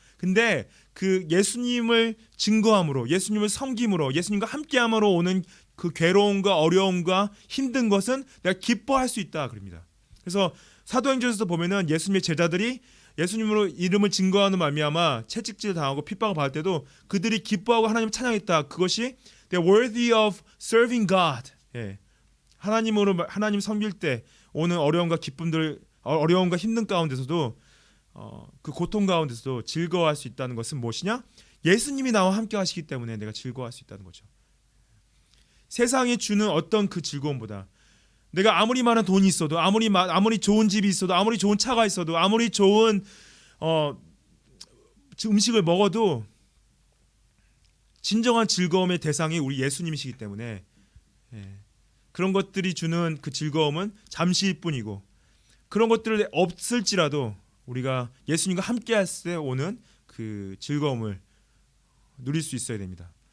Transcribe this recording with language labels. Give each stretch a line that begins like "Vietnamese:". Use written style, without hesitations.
Korean: 근데 그 예수님을 증거함으로, 예수님을 섬김으로, 예수님과 함께함으로 오는 그 괴로움과 어려움과 힘든 것은 내가 기뻐할 수 있다, 그럽니다. 그래서 사도행전에서 보면은 예수님의 제자들이 예수님으로 이름을 증거하는 말미암아 채찍질 당하고 핍박을 받을 때도 그들이 기뻐하고 하나님을 찬양했다. 그것이
English: they're worthy of serving God.
Korean: 하나님 섬길 때 오는 어려움과 기쁨들, 어려움과 힘든 가운데서도 그 고통 가운데서도 즐거워할 수 있다는 것은 무엇이냐? 예수님이 나와 함께 하시기 때문에 내가 즐거워할 수 있다는 거죠. 세상이 주는 어떤 그 즐거움보다, 내가 아무리 많은 돈이 있어도, 아무리 좋은 집이 있어도, 아무리 좋은 차가 있어도, 아무리 좋은 음식을 먹어도 진정한 즐거움의 대상이 우리 예수님이시기 때문에 그런 것들이 주는 그 즐거움은 잠시일 뿐이고, 그런 것들이 없을지라도 우리가 예수님과 함께 할 때 오는 그 즐거움을 누릴 수 있어야 됩니다.